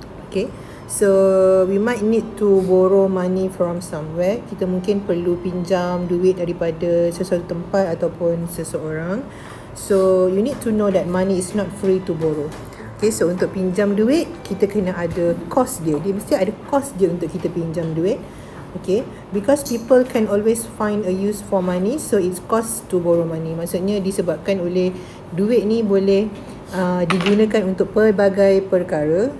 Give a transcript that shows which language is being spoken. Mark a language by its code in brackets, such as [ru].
[en] Okay, so we might need to borrow money from somewhere. [ms] Kita mungkin perlu pinjam duit daripada sesuatu tempat ataupun seseorang. [en] So you need to know that money is not free to borrow. [ms] Okay, so untuk pinjam duit, kita kena ada cost dia. Dia mesti ada cost dia untuk kita pinjam duit. [en] Okay, because people can always find a use for money, so it's cost to borrow money. [ms] Maksudnya disebabkan oleh duit ni boleh digunakan untuk pelbagai perkara.